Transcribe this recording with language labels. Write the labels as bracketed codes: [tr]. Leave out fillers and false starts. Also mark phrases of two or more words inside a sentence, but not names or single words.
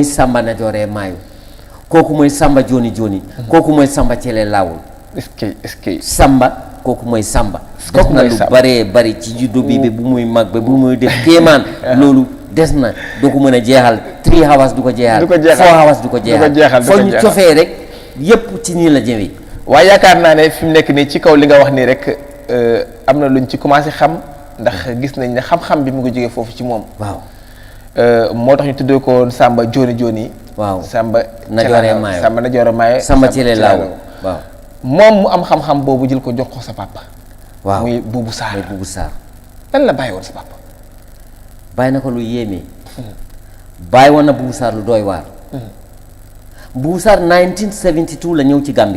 [wo] Samba Najoore Maayo kooku mooy Samba Joni Joni kooku mooy Samba Cele Laawul Samba kooku mooy Samba kooku na lu baree bari ci juddu bi bu muy mag ba bu muy def kéemaan loolu des na du ko mën a jeexal 3 hours du ko jeexal 4 hours du ko jeexal foo ñu cofee rek yépp ci nii la jëwee waaye yaakaar naa ne fi mu nekk nii ci kaw li nga wax nii rek am na luñ ci commencé xam ndax gis nañ ne xam-xam bi mu ngi jógee foofu ci moom waaw moo tax ñu tuddee ko Samba Joni Joni waaw Samba Najoore Maayo Samba Najoore Maayo Samba Cele Laawul waaw moom mu am xam-xam boobu jël ko jox ko sa papa waaw muy Buubu Saar Buubu Saar lan la bàyyi woon sa papa bàyyi na ko lu yéeme bàyyi woon na Buubu Saar lu doy waar Buubu Saar 1972 la ñëw ci Gambie